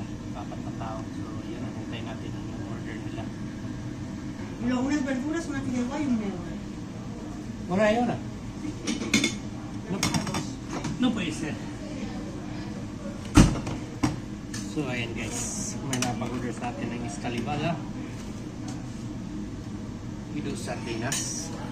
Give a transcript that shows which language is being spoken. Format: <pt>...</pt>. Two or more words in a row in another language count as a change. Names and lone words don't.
<tl>Apat na tao. So, yun. Hintayin natin ang order nila.</tl> <es>Y luego unas verduras, una fideuá y un negro.</es> <tl>Wala yun ah.</tl> <es>No puede ser.</es> <tl>So, ayan guys. May napag-order sa atin ng escalivada. Ito sardinas.</tl>